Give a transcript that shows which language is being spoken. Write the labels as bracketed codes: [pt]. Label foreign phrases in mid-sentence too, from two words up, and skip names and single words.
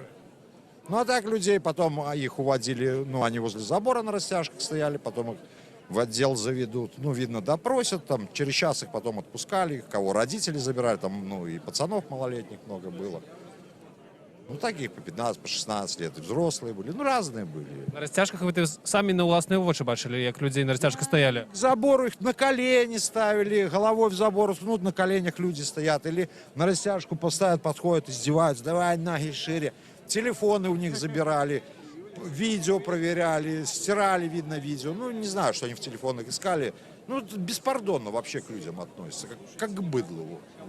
[ru] Ну, а так людей потом их уводили, ну, они возле забора на растяжках стояли, потом их в отдел заведут, ну, видно, допросят, там, через час их потом отпускали, их, кого родители забирали, там, ну, и пацанов малолетних много было. Ну, таких по 15, по 16 лет, и взрослые были, ну, разные были. [be] На расцяжках вы самі на ўласныя вочы бачылі, як людзей на расцяжках стаялі? [ru] К забору их на колени ставили, головой в забор, ну, на коленях люди стоят, или на растяжку поставят, подходят, издеваются, давай ноги шире. Телефоны у них забирали, видео проверяли, стирали, видно, видео. Ну, не знаю, что они в телефонах искали. Ну, беспардонно вообще к людям относятся, как к быдлу.